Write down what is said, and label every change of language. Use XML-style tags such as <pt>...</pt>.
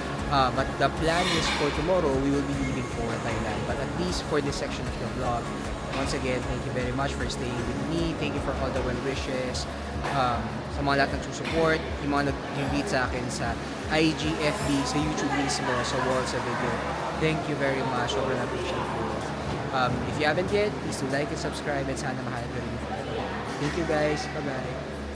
<en>But the plan is for tomorrow, we will be leaving for Thailand. But at least for this section of the vlog, once again, thank you very much for staying with me. Thank you for all the well wishes.</en> <tl>Sa mga lahat ng support, yung mga nag-invite sa akin sa IG, FB, sa YouTube mismo, sa wall, sa video.</tl> <en>Thank you very much.</en> <tl>Sobrang appreciate ko.</tl> <en>If you haven't yet, please do like and subscribe and</en> <tl>sana mahal ko rin.</tl> <en>Thank you guys. Bye-bye.</en>